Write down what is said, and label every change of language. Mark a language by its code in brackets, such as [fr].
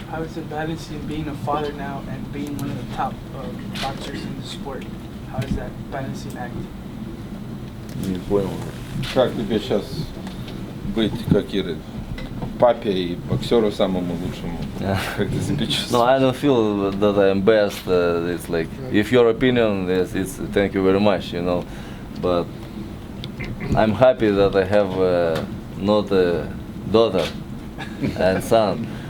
[en] How is it balancing being a father now and being one of the top boxers in the sport? How is that balancing act? [ru] Не понял. Как тебе сейчас быть, как Иры, папе и боксеру самому лучшему? Как ты себя чувствуешь? [en] No, I don't feel that I'm best. It's like, if your opinion is, it's thank you very much, you know. But I'm happy that I have not a daughter and son.